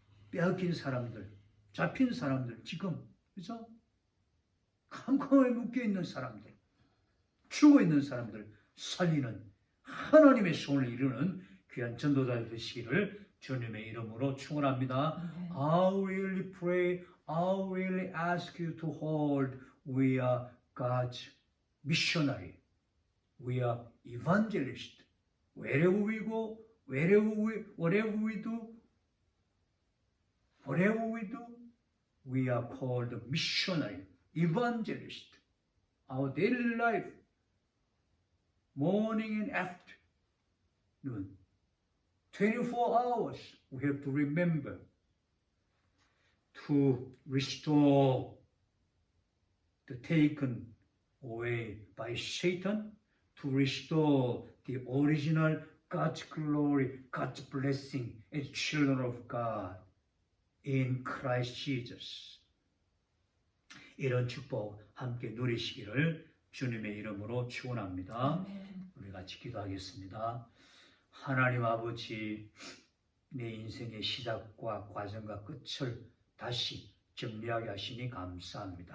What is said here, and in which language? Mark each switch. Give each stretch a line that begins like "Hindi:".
Korean: 빼앗긴 사람들, 잡힌 사람들, 지금 그죠? 캄캄하게 묶여있는 사람들, 죽어있는 사람들 살리는 하나님의 소원을 이루는 귀한 전도자 되시기를 주님의 이름으로 축원합니다.
English: I really pray, I really ask you to hold. We are God's missionary. We are evangelists. Wherever we go, whatever we do, we are called missionary, evangelist. Our daily life, morning and afternoon, 24 hours, we have to remember to restore the taken away by Satan, to restore the original God's glory, God's blessing as children of God in Christ Jesus.
Korean: 이런 축복 함께 누리시기를 주님의 이름으로 축원합니다. 우리 같이 기도하겠습니다. 하나님 아버지, 내 인생의 시작과 과정과 끝을 다시 정리하게 하시니 감사합니다.